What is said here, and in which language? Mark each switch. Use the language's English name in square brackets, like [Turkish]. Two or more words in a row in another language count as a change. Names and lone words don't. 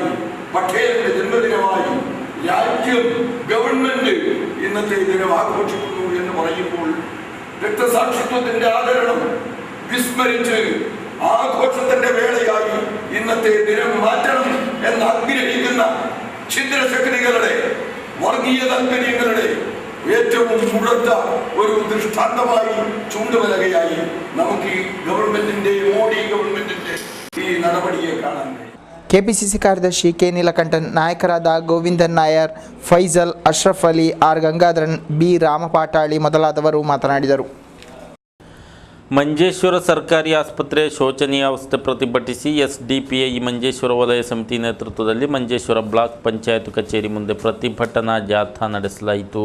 [Malayalam] പട്ടേലിന്റെ ജന്മദിനമായി രാജ്യം, ഗവൺമെന്റ് ഇന്നത്തെ ദിനം ആഘോഷിക്കുന്നു എന്ന് പറയുമ്പോൾ രക്തസാക്ഷിത്വത്തിന്റെ ആദരണം വിസ്മരിച്ച് ആഘോഷത്തിന്റെ വേളയായി ഇന്നത്തെ ദിനം മാറ്റണം എന്ന് ആഗ്രഹിക്കുന്ന ഛിദ്രശക്തികളുടെ, വർഗീയ താൽപര്യങ്ങളുടെ ഏറ്റവും മുഴുത്ത ഒരു ദൃഷ്ടാന്തമായി ചൂണ്ടുവലകയായി നമുക്ക് ഈ ഗവൺമെന്റിന്റെ, മോഡി ഗവൺമെന്റിന്റെ ഈ നടപടിയെ കാണാൻ കഴിയും. [Kannada] KPCC ಕಾರ್ಯದರ್ಶಿ K ನೀಲಕಂಠನ್, ನಾಯಕರಾದ ಗೋವಿಂದನ್ ನಾಯರ್, ಫೈಜಲ್, ಅಶ್ರಫ್ ಅಲಿ, R ಗಂಗಾಧರನ್, B ರಾಮಪಾಟಾಳಿ ಮೊದಲಾದವರು ಮಾತನಾಡಿದರು. ಮಂಜೇಶ್ವರ ಸರ್ಕಾರಿ ಆಸ್ಪತ್ರೆಯ ಶೋಚನೀಯಾವಸ್ಥೆ ಪ್ರತಿಭಟಿಸಿ SDPI ಮಂಜೇಶ್ವರ ವಲಯ ಸಮಿತಿ ನೇತೃತ್ವದಲ್ಲಿ ಮಂಜೇಶ್ವರ ಬ್ಲಾಕ್ ಪಂಚಾಯತ್ ಕಚೇರಿ ಮುಂದೆ ಪ್ರತಿಭಟನಾ ಜಾಥಾ ನಡೆಸಲಾಯಿತು.